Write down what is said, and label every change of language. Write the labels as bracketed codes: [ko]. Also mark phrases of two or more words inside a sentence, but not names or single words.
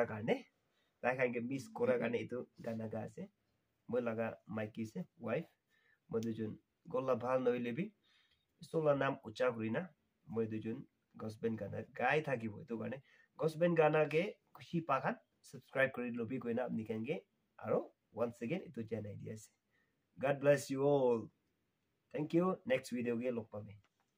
[nag] gane taihan ge miss kora gane itu gana ga ase moi laga maiki se wife moi dujun golla bhal noi lebi sola nam ucha grina moi dujun gosben gana gai thaki boi to gane gosben gana ge khushi pakhan subscribe kori lobi koina apni kange aro [en] once again [nag] itu janai dia se [en] God bless you all thank you next video [nag] ge lok pabe